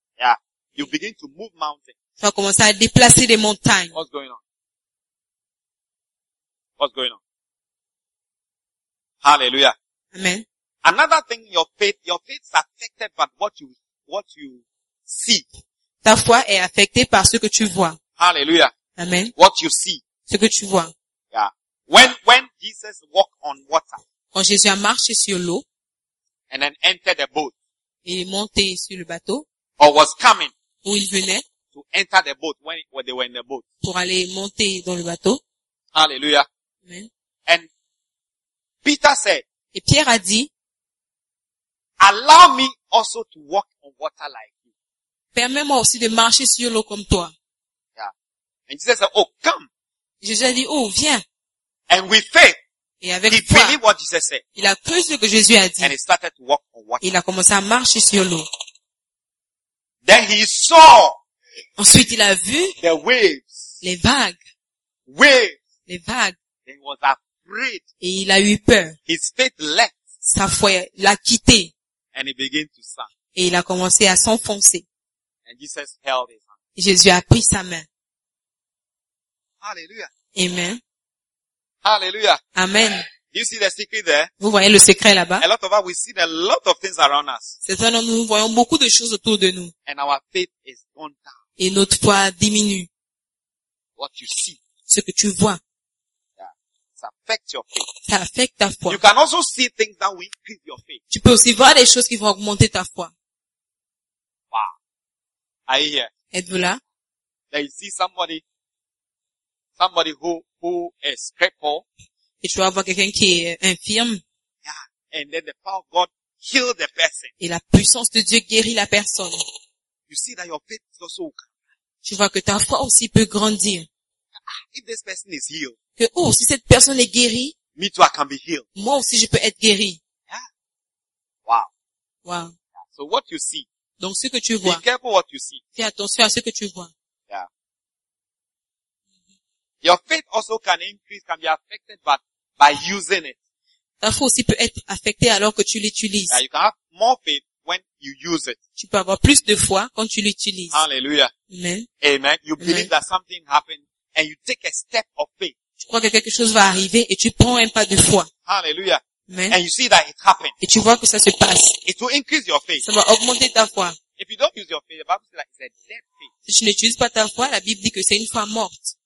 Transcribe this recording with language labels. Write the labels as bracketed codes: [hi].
[en] Yeah. You begin to move mountains. [fr] Tu vas commencer à déplacer des montagnes. [en] What's going on? What's going on? Hallelujah. Amen. Another thing, your faith is affected by what you see. [fr] Ta foi est affectée par ce que tu vois. [en] Hallelujah. Amen. What you see. [fr] Ce que tu vois. [en] Yeah. When Jesus walked on water. [fr] Quand Jésus a marché sur l'eau, [en] and then entered the boat, [fr] il est monté sur le bateau, [en] or was coming, [fr] où il venait, [en] to enter the boat when they were in the boat, [fr] pour aller monter dans le bateau. [en] Hallelujah. Amen. And Peter said, [fr] et Pierre a dit, [en] allow me also to walk on water like you. [fr] Permets-moi aussi de marcher sur l'eau comme toi. [en] Yeah. And Jesus said, oh, come. [fr] Jésus a dit, oh, viens. [en] And with faith. [fr] Et avec [en] he [fr] foi, [en] believed what Jesus said. [fr] Il a cru ce que Jésus a dit. [en] And he started to walk on water. [fr] Il a commencé à marcher sur l'eau. [en] Then he saw. [fr] Ensuite, il a vu. [en] The waves. [fr] Les vagues. [en] Waves. [fr] Les vagues. [en] And he was afraid. [fr] Et il a eu peur. [en] His faith left. [fr] Sa foi l'a quitté. [en] And he began to sink. [fr] Et il a commencé à s'enfoncer. [en] And Jesus held his hand. [fr] Jésus a pris sa main. Alléluia. Amen. Alléluia. Amen. [en] You see the secret there? [fr] Vous voyez le secret là-bas? [en] A lot of us, we see a lot of things around us. [fr] C'est ça, nous voyons beaucoup de choses autour de nous. [en] And our faith is gone down. [fr] Et notre foi diminue. [en] What you see. [fr] Ce que tu vois. Ça affecte ta foi. [en] You can also see things that will increase your faith. [fr] Tu peux aussi voir des choses qui vont augmenter ta foi. [en] Wow. Are you here? [fr] Êtes-vous là? [en] There you see somebody who is crippled. [fr] Et tu vas voir quelqu'un qui est infirme. [en] Yeah. And then the power of God heals the person. [fr] Et la puissance de Dieu guérit la personne. [en] You see that your faith is also okay. [fr] Tu vois que ta foi aussi peut grandir. [en] If this person is healed, [fr] que, oh, si cette personne est guérie, [en] me too, I can be healed. [fr] Moi aussi, je peux être guéri. [en] Yeah. Wow. Wow. Yeah. So what you see. [fr] Donc, ce que tu vois. [en] Be careful what you see. [fr] Fais attention à ce que tu vois. [en] Yeah. Your faith also can increase, can be affected by using it. [fr] Ta foi aussi peut être affectée alors que tu l'utilises. [en] Yeah, you can have more faith when you use it. [fr] Tu peux avoir plus de foi quand tu l'utilises. [en] Hallelujah. Amen. Amen. You believe that something happened and you take a step of faith. [fr] Tu crois que quelque chose va arriver et tu prends un pas de foi. [en] Hallelujah. [fr] Mais, [en] and you see that it happened. [fr] Et tu vois que ça se passe. [en] It will increase your faith. [fr] Ça va augmenter ta foi. [en] If you don't use your faith, the Bible says that it's a dead faith. [fr] Si tu n'utilises pas ta foi, la Bible dit que c'est une foi morte.